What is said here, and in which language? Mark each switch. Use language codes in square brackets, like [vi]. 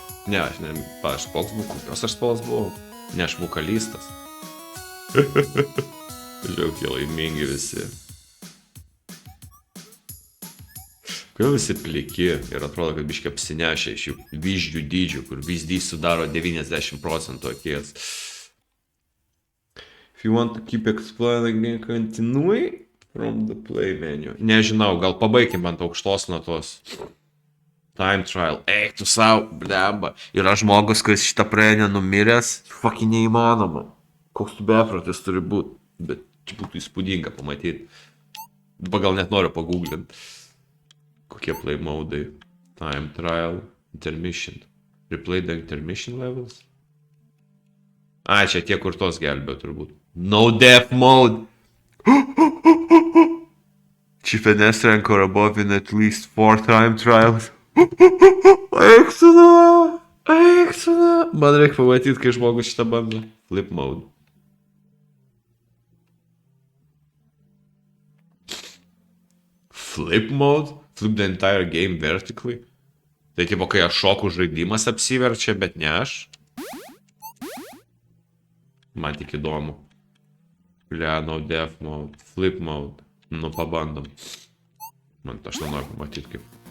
[lt] Ne, aš koks buvau, kokios aš spalvos buvau. Ne, aš vokalistas. Žiūrėk, jie laimingi visi. Kodėl visi pliki ir atrodo, kad biškai apsinešia iš jų vyždžių dydžių, kur vyzdys sudaro 90% akies. [en] If you want to keep explaining, continue from the play menu. [lt] Nežinau, gal pabaigim ant aukštos natos. [en] Time trial. [lt] Eik tu sau, blemba. Yra žmogus, kuris šitą praėjo nenumiręs. Fucking neįmanoma. Koks tu beprotis turi būti. Bet čia būtų įspūdinga pamatyti. Gal net noriu paguglinti. Kokie play modai. [en] Time trial. Intermission. Replay the intermission levels. [lt] Čia tie, kur tos gelbėjo turbūt. [en] No death mode. Chief Enestra or above in at least 4 time trials. [lt] Eik tada. Man reikia pamatyti, kai žmogus šitą bando. [en] Flip mode. Flip mode? Flip the entire game vertically? [lt] Tai tipo, kai aš šoku, žaidimas apsiverčia, bet ne aš. Man tik įdomu. [en] No death mode. Flip mode. [lt] Nu, pabandom. Man aš nenoriu pamatyti kaip.